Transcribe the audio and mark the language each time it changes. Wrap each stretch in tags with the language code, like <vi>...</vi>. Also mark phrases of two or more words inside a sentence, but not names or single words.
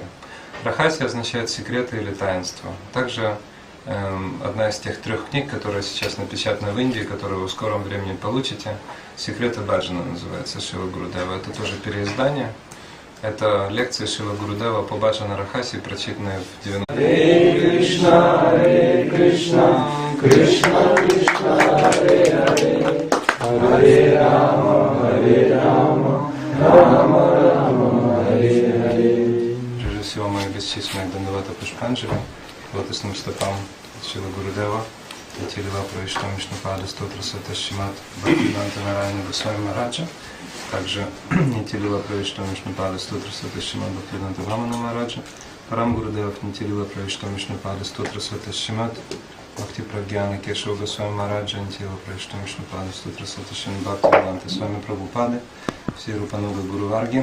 <ru>Рахасья означает секреты или таинство. Также одна из тех 3 книг, которые сейчас напечатаны в Индии, которые вы в скором времени получите, «Секреты Баджана» называется, Шрила Гурудева. Это тоже переиздание. Это лекции Шрила Гурудева по Бхаджана-рахасье, прочитанные в 90-х.</ru> <sa>Hare Krishna, Hare Krishna, Krishna Krishna, Hare Hare, Hare Rama, Rama Rama, Hare Hare.</sa> <ru>Прежде всего, мои бесчисленные дандавата пушпанджали, лотосным стопам Шрила Гурудева, Нитилила Правиштам Вишнупада Стотра Саташимат Бхактивиданта Нарайана Госвами Махараджа, также Нитилила Правиштам Вишнупада Стотра Саташимат Бхактивиданта Вамана Махараджа, Парам Гурудев Нитилила Правиштам Вишнупада Стотра Саташимат Бхакти Прагьяна Кешава Госвами Махараджа, Нитилила Правиштам Вишнупада Стотра Саташимат Бхактивиданта Свами Прабхупады, все Рупануга Гуру Варги.</ru>